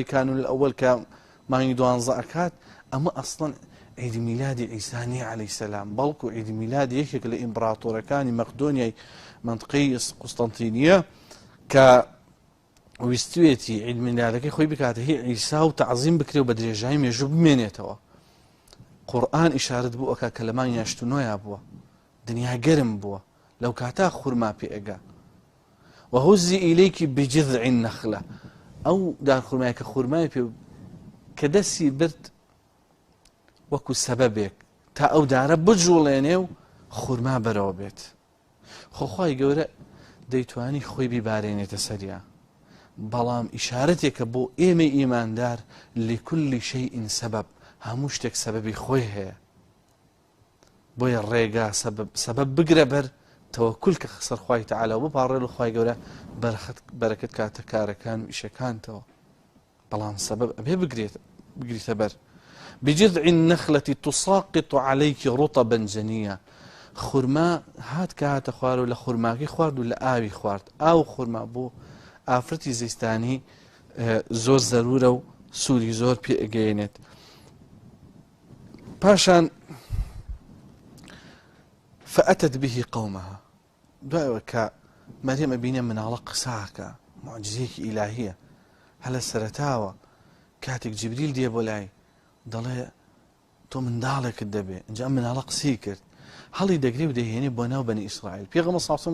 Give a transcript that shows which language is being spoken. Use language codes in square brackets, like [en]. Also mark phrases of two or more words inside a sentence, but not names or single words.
[ckb] کانون الأول کە مانگی 12 ئەکات ئەمە ئەسڵەن عیدی میلادی عیسانی عەلەیهی سەلام بەڵکو عیدی میلادی یەکێک لە ئیمپراتۆرەکانی مەقدۆنیای منطقەی قوستەنتینیە کە ویستوێتی عید میلادەکەی خۆی بکاتە هی عیسا و تەعزیم بکرێ و بە درێژایی مێژوو بمێنێتەوە قورئان ئیشارەت بوو ئەکا کە لە مانگی هەشتنۆیا بووە دنیا گەرم بووە لەو کاتا خورما پێ ئەگا [ar] وهزي إليك بجذع النخلة [ckb] ئەو دارخورمایە کە خورمای پێ کە دەستی برد وەکو سەبەبێک تا ئەو دارە بجوڵێنێ و خورما بەرەوە بێت خۆخوای گەورە دەیتوانی خۆی بیبارێنێتە سەریا بەڵام ئیشارەتێکە بۆ ئێمە ئیماندار [ar] لكل شيء سبب [ckb] هەموو شتێک سەبەبی خۆی هەیە بۆیە ڕێگا سەبەب بگرە بەر تەوەکل کە سەرخوای تەعالا و بپاڕێ لە خوای گەورە بەرەکەت کاتە کارەکان و ئیشەکانتەوە بەڵام سەبەب ئەبێ بگریتە بەر [ar] بجذع النخلة تساقط عليك رطبا جنيا [ckb] خورما هات کە هاتە خوار و لە خورماکەی خوارد و لە ئاوی خوارد ئاو خورما بۆ ئافرەتی زەیستانی زۆر زەرورە و سووری زۆر پێ ئەگەیەنێت پاشان [ar] فأتت به قومها [ckb] دوایەوە کە مەریەم ئەبینێ مناڵە قساکە معجزەیەکی ئیلاهیە هەلە سەرەتاوە کاتێک جیبریل دێ بۆ لای دەڵێ تۆ منداڵێکت دەبێ اینجا مناڵە قسەی کرد هەڵی دەگرێ و دەهێنێ بۆ ناو بەنی ئیسرائیل پێغەمبەر [ar] صلی الله علیه و